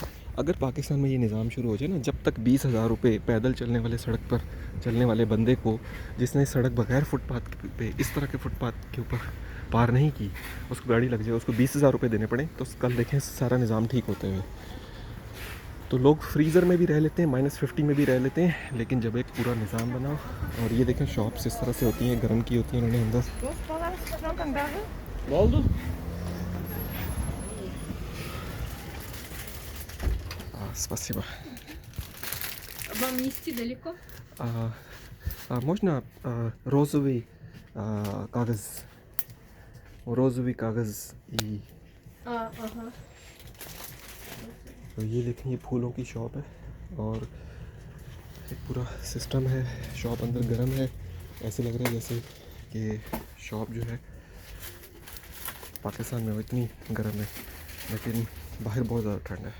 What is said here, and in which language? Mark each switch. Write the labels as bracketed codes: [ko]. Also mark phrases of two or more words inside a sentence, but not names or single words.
[ur] اگر پاکستان میں یہ نظام شروع ہو جائے نا، جب تک 20,000 روپے پیدل چلنے والے سڑک پر چلنے والے بندے کو، جس نے سڑک بغیر فٹ پاتھ پے اس طرح کے فٹ پاتھ کے اوپر پار نہیں کی، اس کو گاڑی لگ جائے، اس کو 20,000 روپے دینے پڑے، تو کل دیکھیں سارا نظام ٹھیک ہوتے ہوئے. تو لوگ فریزر میں بھی رہ لیتے ہیں، -50 میں بھی رہ لیتے ہیں، لیکن جب ایک پورا نظام بنا، اور یہ دیکھیں شاپس اس طرح سے ہوتی ہیں، گرم کی ہوتی ہیں انہوں نے اندر. [ru] Спасибо. Вам нести далеко? Можно розовый कागज़, розовый कागज़ и... Ага. [ur] تو یہ دیکھیں، یہ پھولوں کی شاپ ہے اور ایک پورا سسٹم ہے. شاپ اندر گرم ہے، ایسے لگ رہا ہے جیسے کہ شاپ جو ہے پاکستان میں وہ اتنی گرم ہے، لیکن باہر بہت زیادہ ٹھنڈ ہے.